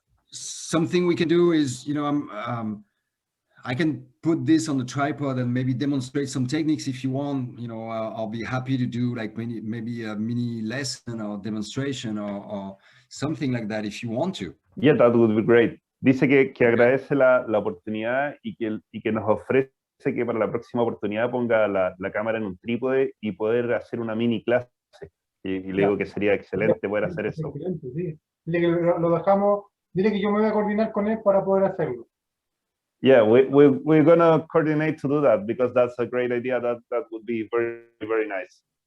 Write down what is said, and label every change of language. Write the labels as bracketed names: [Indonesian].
[English] Something we can do is, I can put this on the tripod and maybe demonstrate some techniques if you want. I'll be happy to do like maybe a mini lesson or demonstration or something like that if you want to. Yeah, that would be great. [Spanish] Dice que agradece la oportunidad y que nos ofrece que para la próxima oportunidad ponga la cámara en un trípode y poder hacer una mini clase. Y le digo que sería excelente poder hacer eso. Excelente, sí. Dile que lo dejamos. Dile que yo me voy a coordinar con él para poder hacerlo. [English] Yeah, we're gonna coordinate to do that, because that's a great idea. That would be very, very nice.